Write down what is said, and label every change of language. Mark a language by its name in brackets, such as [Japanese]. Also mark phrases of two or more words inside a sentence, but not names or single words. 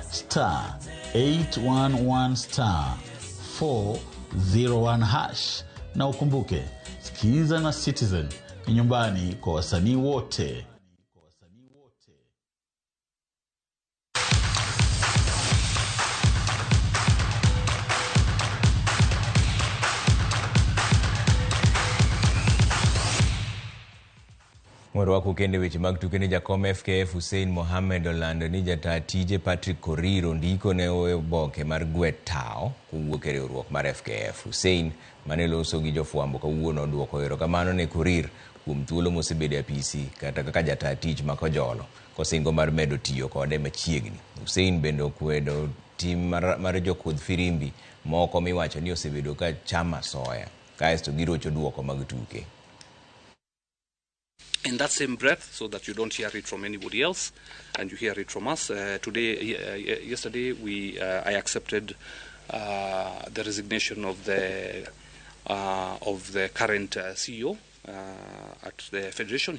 [Swahili] *811*401# na ukumbuke, sikiza na Citizen ni nyumbani kwa wasanii wote. [Luo (Kenya and Tanzania)] Mwaro wako kende weche mag tukene jakom FKF Hussein Mohamed olando ni jata tije Patrick Koriro ndiko ne oboke mar Gwetao kuwuok e riwruok mar FKF. Hussein mane loso gi jofwambo kawuono duoko erokamano ne Korir kuom thuolo mosebedo e PC kata kaka jata tich makojolo kosingo mar medo tiyo kode machiegni. Hussein bende okwedo tim mar jokudh firimbi moko miwacho ni osebedo ka chama soya kaesto girocho duoko mag tuke. [English] In that same breath, so that you don't hear it from anybody else and you hear it from us. Yesterday, I accepted the resignation of the current CEO at the Federation.